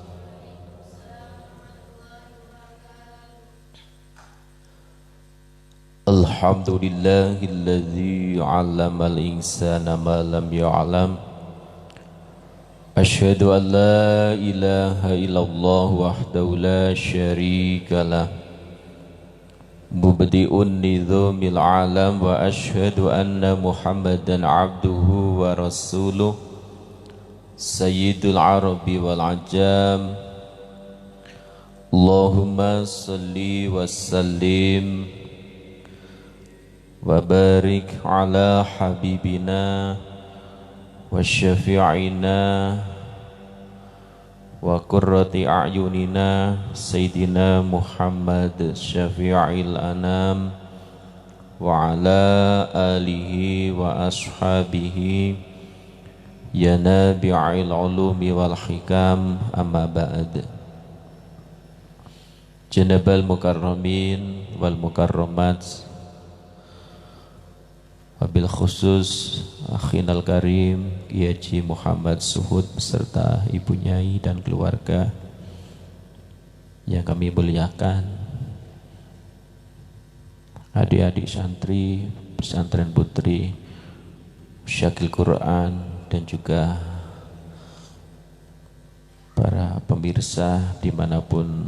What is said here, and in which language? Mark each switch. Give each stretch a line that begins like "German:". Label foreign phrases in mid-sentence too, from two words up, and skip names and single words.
Arabic: الحمد لله الذي علم الإنسان ما لم يعلم. أشهد أن لا إله إلا الله وحده لا شريك له. مبدع نظام العالم وأشهد أن محمدا عبده ورسوله سيد العرب والعجم. اللهم صل وسلم وبارك على حبيبنا وشفيعنا وقرة أعيننا سيدنا محمد شفيع الأنام وعلى آله وأصحابه يا نبي العلوم والحكم أما بعد. جناب المكرمين والمكرمات وبالخصوص أخينا الكريم
Indonesian: Kiai Haji Muhammad Suhud beserta ibu nyai dan keluarga yang kami muliakan, adik-adik santri pesantren putri Syakil Quran, dan juga para pemirsa dimanapun